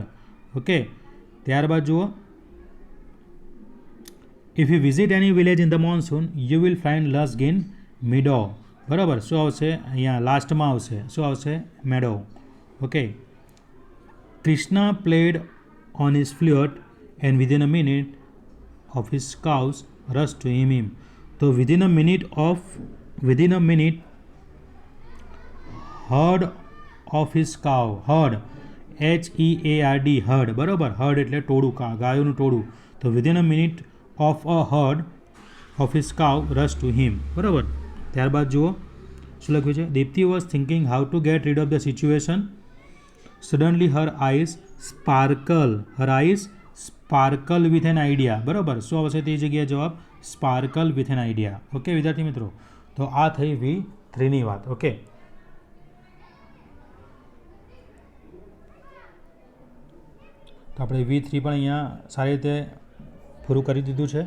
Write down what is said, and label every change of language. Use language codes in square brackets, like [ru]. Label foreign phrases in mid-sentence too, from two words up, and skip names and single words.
[en] ઓકે, [gu] ત્યારબાદ જુઓ, [en] If you visit any village in the monsoon you will find lusk in meadow. [gu] બરાબર, શું આવશે? અહીંયા લાસ્ટમાં આવશે. શું આવશે? મેડો. [en] Okay, Krishna played on his flute and within a minute of his cows rushed to him. તો within a minute herd of his cow, herd HEARD, herd. [gu] બરાબર, herd એટલે ટોળું, ગાયોનું ટોળું. [en] તો within a minute of a herd of his cow rushed to him. [gu] બરાબર, ત્યારબાદ જુઓ શું લખ્યું છે? [en] દીપ્તિ was thinking how to get rid of the situation. Suddenly her eyes sparkle with an idea. [gu] બરાબર, શું આવશે તે જગ્યાએ જવાબ? [en] sparkle with an idea. [gu] ઓકે વિદ્યાર્થી મિત્રો, તો આ થઈ V3ની વાત. ઓકે, તો આપણે V3 પણ અહીંયા સારી રીતે પૂરું કરી દીધું છે.